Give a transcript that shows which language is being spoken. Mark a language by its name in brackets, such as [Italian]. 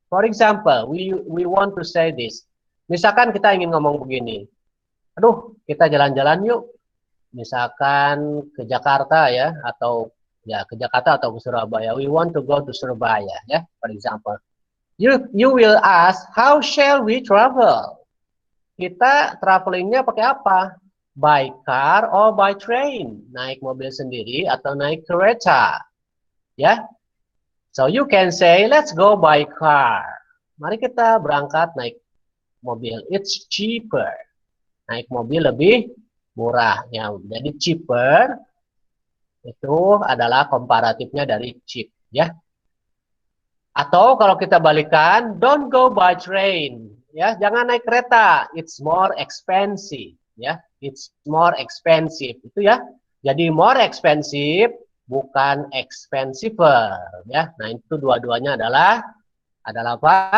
[English] For example, we want to say this. [Indonesian] Misalkan kita ingin ngomong begini. Aduh, kita jalan-jalan yuk. Misalkan ke Jakarta ya, atau ya ke Jakarta atau ke Surabaya. [English] We want to go to Surabaya ya, for example. You will ask, how shall we travel? [Indonesian] Kita travelingnya pakai apa? [English] By car or by train? [Indonesian] Naik mobil sendiri atau naik kereta? Ya. [English] So you can say, let's go by car. [Indonesian] Mari kita berangkat naik mobil. [English] It's cheaper. [Indonesian] Naik mobil lebih murah. Ya, jadi cheaper itu adalah komparatifnya dari cheap. Ya. Atau kalau kita balikan, [English] don't go by train. [Indonesian] Ya, jangan naik kereta. [English] It's more expensive. Ya, it's more expensive. Itu ya. [Indonesian] Jadi more expensive bukan expensiver. Ya, nah itu dua-duanya adalah apa?